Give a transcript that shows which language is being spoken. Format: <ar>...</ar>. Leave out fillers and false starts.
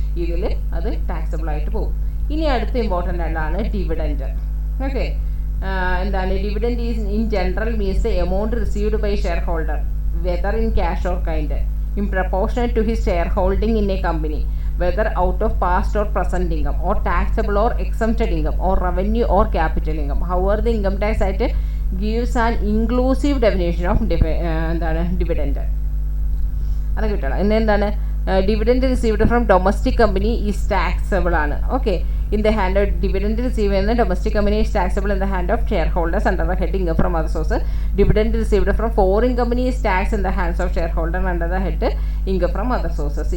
<ml>ഇതിൽ അത് ടാക്സബിൾ ആയിട്ട് പോകും. ഇനി അടുത്ത ഇമ്പോർട്ടൻ്റ് ആയിട്ടാണ് ഡിവിഡൻറ്റ്. ഓക്കെ,</ml> <en>എന്താണ് dividend is in general means the amount received by share holder whether in cash or kind in proportional to his share holding in a company whether out of past or present income or taxable or exempted income or revenue or capital income. However, the Income Tax Act gives an inclusive definition of dividend.</en> <ml>അത് കിട്ടണം.</ml> <en>എന്താണ് dividend received from domestic company is taxable ആണ്. Okay, in the hand of dividend receive ചെയ്യുന്ന domestic company is taxable in the hand of share holders under the head income from other source. Dividend received from foreign company is tax in the hands of share holder under the head income from other sources.</en>